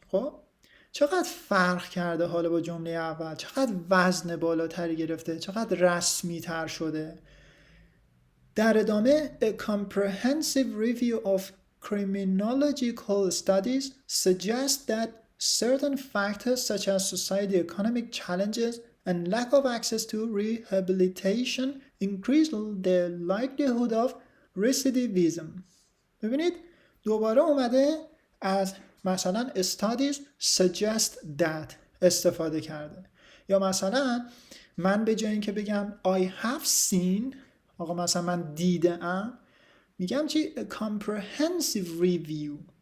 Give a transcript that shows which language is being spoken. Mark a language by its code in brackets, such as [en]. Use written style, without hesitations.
[fa] خب چقدر فرق کرده حالا با جمله اول، چقدر وزن بالاتری گرفته، چقدر رسمی تر شده. در ادامه [en] A comprehensive review of criminological studies suggests that certain factors such as socio-economic challenges and lack of access to rehabilitation increase the likelihood of recidivism. [fa] ببینید دوباره اومده از مثلا [en] studies suggest that [fa] استفاده کرده. یا مثلا من به جای اینکه بگم [en] I have seen، [fa] آقا مثلا من دیدم، میگم چی؟ [en] A comprehensive review.